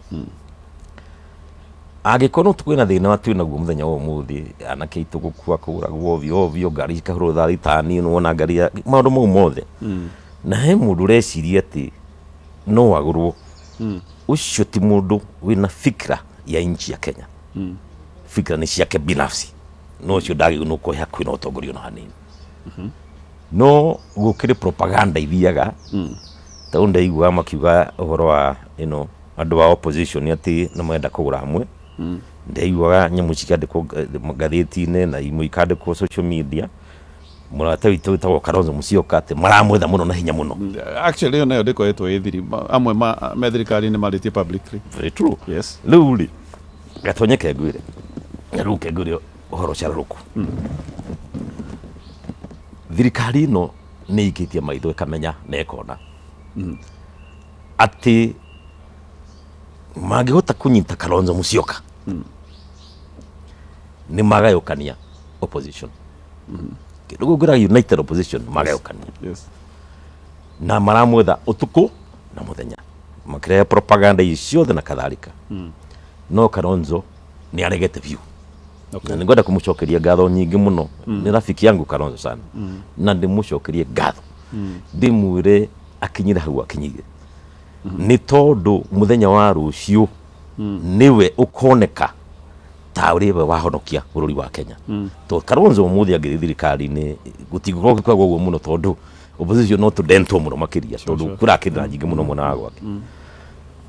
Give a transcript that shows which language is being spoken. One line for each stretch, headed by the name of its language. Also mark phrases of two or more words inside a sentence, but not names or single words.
Kikuyu: Angĩkorwo twĩna thĩna twĩnaguo mũthenya wa ũmũthĩ, anake aitũ gũkua kũragwo ovyo ovyo, ngari cikahũrwo tharitarĩ, wona ngari maũndũ mau mothe, na he mũndũ ũreciria atĩ no agũrwo, ũcio ti mũndũ wĩna fikra ya
Swahili: nchi ya Kenya.
Kikuyu: Fikra nĩ ciake binafsi, no ũcio ndagĩrĩirwo nĩ kũhe hakuhĩ na ũtongoria ona hanini. No gũkĩrĩ propaganda ithiaga, tondũ ndaiguaga makiuga ũhoro wa andũ wa opposition atĩ nĩ marenda kũgũra hamwe. Ndaiguaga nyamũ cikandĩkwo ngathĩti-inĩ na imwe ikandĩkwo
English: social media,
Kikuyu: mũrata witũ wĩtagwo Kalonzo Musyoka atĩ maramwetha mũno na hinya mũno. Actually ĩyo nayo ndĩkoretwo ĩthiri, amwe me thirikari-inĩ marĩtie publicly.
English: Very true. Yes.
Kikuyu: Rĩu rĩ, Gatonyeke ngwĩre, na rĩu kengwĩre ũhoro cararũku. Thirikari ĩno nĩ ikĩtie maitho ĩkamenya na ĩkona atĩ mangĩhota kũnyita Kalonzo Musyoka nĩ magayũkania opposition. Kĩndũ gũkĩra
English: united opposition
Kikuyu: magayũkania. Na maramwetha ũtukũ na mũthenya, makĩrehe propaganda ciothe na kadhalika. No Kalonzo nĩ aregete biũ. Na nĩ ngwenda kũmũcokeria ngatho nyingĩ mũno, nĩ
Swahili: rafiki yangu Kalonzo sana,
Kikuyu: na ndĩmũcokerie ngatho, ndĩmwĩre akinyire hau akinyire, nĩ tondũ mũthenya wa rũciũ niwe ũkoneka ta ũrĩa we wahonokia bũrũri wa Kenya. To Kalonzo ũmũthĩ angĩthiĩ thirikari-inĩ gũtigũkorwo gũkoragwo ũguo mũno, tondũ opposition no tũdentwo mũno makĩria, tondũ kũrakĩrĩra nyingĩ mũno mwena wa gwake.